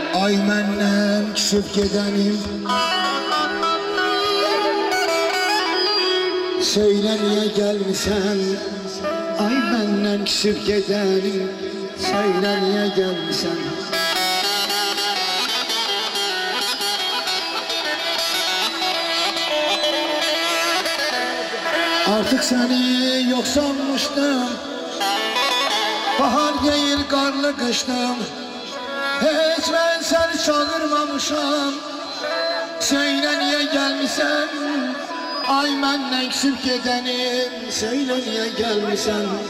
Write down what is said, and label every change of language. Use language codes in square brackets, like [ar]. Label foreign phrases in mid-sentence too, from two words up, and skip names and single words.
[az] Ay məndən küsüb gedənim Söylə niyə gəlmisən Ay məndən küsüb gedənim Söylə niyə gəlmisən [tr] Artık seni yok sanmıştım Bahar değil karlı kıştım Hiç ben seni çağırmamışam Söyle niye gelmişsen [az] Ay məndən küsüb gedənim [tr] Söyle niye gelmişsen